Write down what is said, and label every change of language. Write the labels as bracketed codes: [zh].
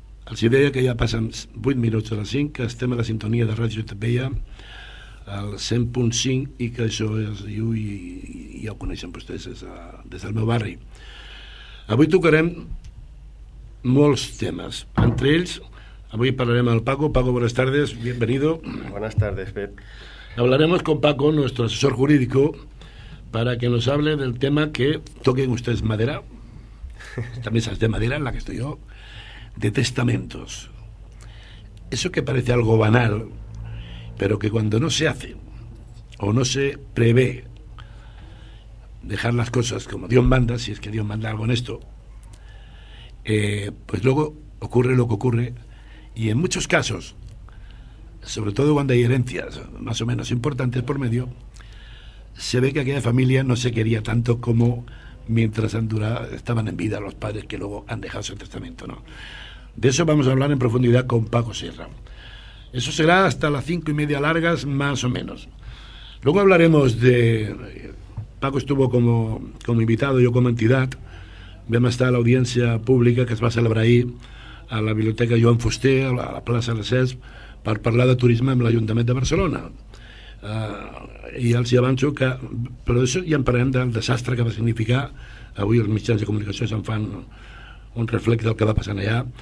[ca] Els deia que ja passen 8 minuts a les 5, que estem a la sintonia de Ràdio Tavella, al 100.5, i que això es diu, i ja ho coneixen vostès des del meu barri. Avui tocarem molts temes. Entre ells, avui parlarem amb el Paco. [es] Paco, buenas tardes, bienvenido. Buenas tardes, Pep. Hablaremos con Paco, nuestro asesor jurídico, para que nos hable del tema que toquen ustedes madera. Esta mesa es de madera en la que estoy yo, de testamentos. Eso que parece algo banal, pero que cuando no se hace o no se prevé dejar las cosas como Dios manda, si es que Dios manda algo en esto, pues luego ocurre lo que ocurre, y en muchos casos, sobre todo cuando hay herencias más o menos importantes por medio, se ve que aquella familia no se quería tanto como mientras estaban en vida los padres que luego han dejado ese testamento, ¿no? De eso vamos a hablar en profundidad con Paco Sierra. Eso será hasta las 5:30 largas, más o menos. Luego hablaremos de... Paco estuvo como invitado, yo como entidad. [ca] Vam estar a l'audiència pública que es va celebrar ahir a la Biblioteca Joan Fuster, a la plaça de Cesc, per parlar de turisme amb l'Ajuntament de Barcelona. I els hi avanço que, però d'això ja en parlem del desastre que va significar. Avui els mitjans de comunicació se'n fan un reflex del que va passar allà.